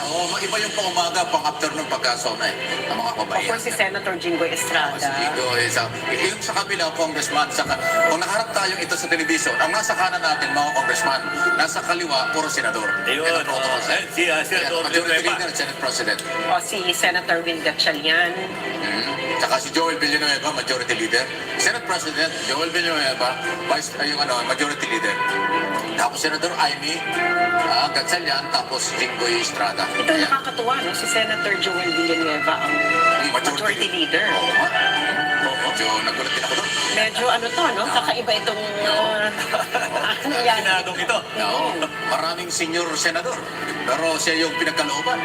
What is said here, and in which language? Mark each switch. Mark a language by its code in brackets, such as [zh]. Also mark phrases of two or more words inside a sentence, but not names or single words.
[tl] Oo, iba yung pang umaga, pang afternoon pagka-SONA eh. Ang mga Of kabayan. course, si Senator Jinggoy Estrada. Yung sa kabila, congressman, kung nakaharap tayo ito sa television, ang nasa kanan natin, mga congressman, nasa kaliwa, puro senador. Ayun. Si Majority Leader, Senate President. O si Senator Will Gatchalian. Tsaka si Joel Villanueva, Majority Leader. Senate President, Joel Villanueva, Majority Leader. Tapos Senador Amy Gatchalian, tapos Jinggoy Estrada. Ito nakakatuwa, no? Si Senator Joel Villanueva ang Majority Leader. Oo nga. Medyo nagulat din ako doon. Medyo no? Kakaiba itong Senadong ito. No, maraming senior senador. Pero siya yung pinagkalooban.